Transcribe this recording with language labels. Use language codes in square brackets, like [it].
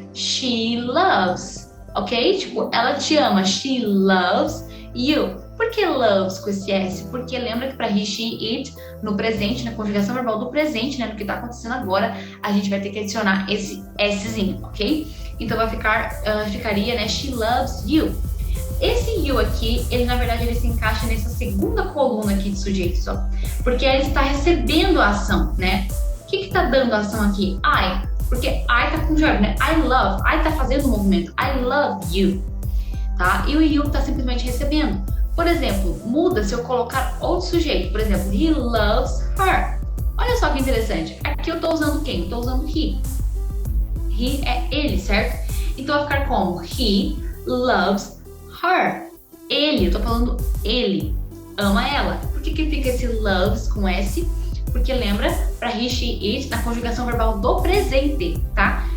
[en] She loves. [pt] Ok? Tipo, ela te ama. [en] She loves you. [pt] Por que loves com esse S? Porque lembra que para he, she, it, no presente, na conjugação verbal do presente, né, no que está acontecendo agora, a gente vai ter que adicionar esse Szinho, ok? Então ficaria, né, [en] she loves you. [pt] Esse you aqui, ele na verdade ele se encaixa nessa segunda coluna aqui de sujeitos, ó, porque ele está recebendo a ação, né? O que está dando a ação aqui? I, porque I tá com o verbo, né? I tá fazendo o movimento. [en] I love you, [pt] tá? E o you tá simplesmente recebendo. Por exemplo, muda se eu colocar outro sujeito. Por exemplo, [en] he loves her. [pt] Olha só que interessante. Aqui eu tô usando quem? Eu tô usando he. He é ele, certo? Então vai ficar como? [en] He loves her. [pt] Ele, eu tô falando ele, ama ela. Por que fica esse loves com S? Porque lembra, para he, she, it, na conjugação verbal do presente, tá?